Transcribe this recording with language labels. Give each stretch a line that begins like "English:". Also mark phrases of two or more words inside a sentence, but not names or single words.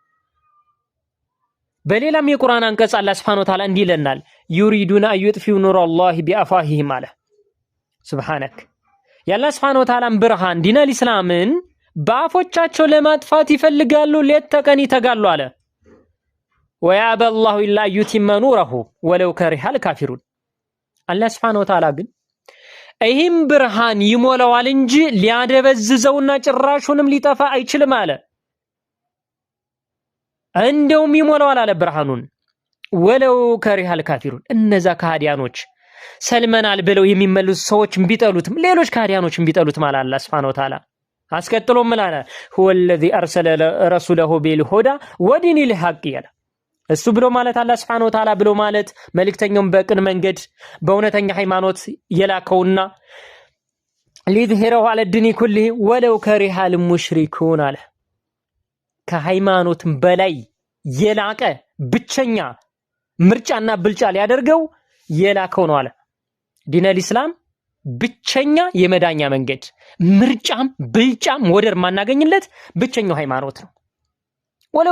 Amharic: በሌላም የቁርአን አንቀጽ አላህ
Arabic: سبحانه وتعالى
Amharic: እንዲህ ይለናል
Arabic: يريدون أن يطفئوا نور الله بأفواههم
Amharic: አለ ሱብሃንክ የአላህ
Arabic: سبحانه وتعالى
Amharic: ብርሃን
Arabic: دين الإسلام
Amharic: በአፎቻቸው ለማጥፋት ይፈልጋሉ ሌት ተቀን ይተጋሉ አለ
Arabic: ويأبى الله إلا يتم نوره ولو كره الكافرون
Amharic: አላህ
Arabic: سبحانه وتعالى
Amharic: ግን ይህም ብርሃን ይሞላዋል እንጂ ሊያደበዝዘውና ጭራሹንም ሊጠፋ አይችልም አለ እንደውም ይሞላዋል አለ ብርሃኑን
Arabic: ولو كره الكافرون
Amharic: እነዛ ከሃዲያኖች ሰልመናል ብለው የሚመለሱ ሰዎች ቢጠሉትም ሌሎች ካዲያኖችን ቢጠሉትም አለ አላህ
Arabic: سبحانه وتعالى
Amharic: አስከትሎ ምላና
Arabic: هو الذي ارسل رسوله بالهدى ودين الحق
Amharic: ያለ እሱ ብሎ ማለት አላህ
Arabic: سبحانه وتعالى
Amharic: ብሎ ማለት መልእክተኛውን በቅን መንገድ በእውነተኛ ሃይማኖት የላከውና
Arabic: ليظهره على الدين كله ولو كره المشركون
Amharic: አለ ከሃይማኖትም በላይ የላቀ ብቸኛ ምርጫና ብልጫ ሊያደርገው የላከው ነው አለ
Arabic: دين الإسلام
Amharic: ብቸኛ የመዳኛ መንገድ ምርጫም ብልጫም ወደር ማናገኝለት ብቸኛው ሃይማኖት ነው ወለው